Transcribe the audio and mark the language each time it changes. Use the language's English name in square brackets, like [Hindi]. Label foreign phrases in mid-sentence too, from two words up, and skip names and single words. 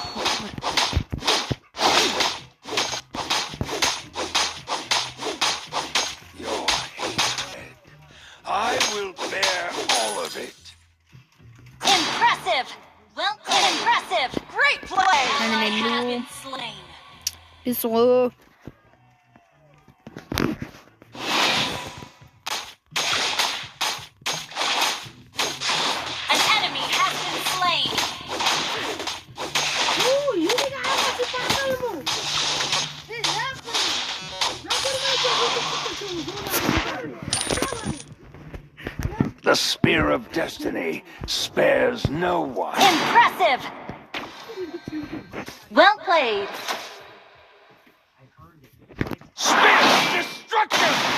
[English] Your hatred. I will bear all of it. Impressive. Well, impressive. Great play. Ally has been slain. [Mongolian] Би суу. [English] An enemy has been slain. [Mongolian] Оо, юуг аваад байгаа юм уу? Яг нь. [English] The spear of destiny spares no one. Impressive. Well played. Spear of destruction!